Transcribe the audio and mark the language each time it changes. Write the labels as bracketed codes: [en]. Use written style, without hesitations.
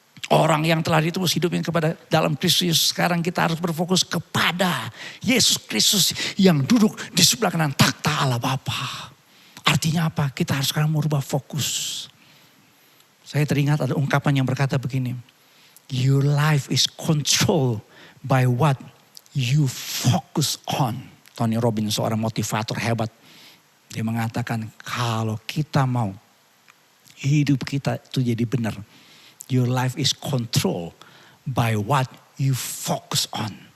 [id] Orang yang telah ditebus hidupnya kepada dalam Kristus Yesus. Sekarang kita harus berfokus kepada Yesus Kristus yang duduk di sebelah kanan takhta Allah Bapa. Artinya apa? Kita harus sekarang merubah fokus. Saya teringat ada ungkapan yang berkata begini. [en] Your life is controlled by what you focus on. [id] Tony Robbins seorang motivator hebat. Dia mengatakan kalau kita mau hidup kita itu jadi benar. [en] Your life is controlled by what you focus on.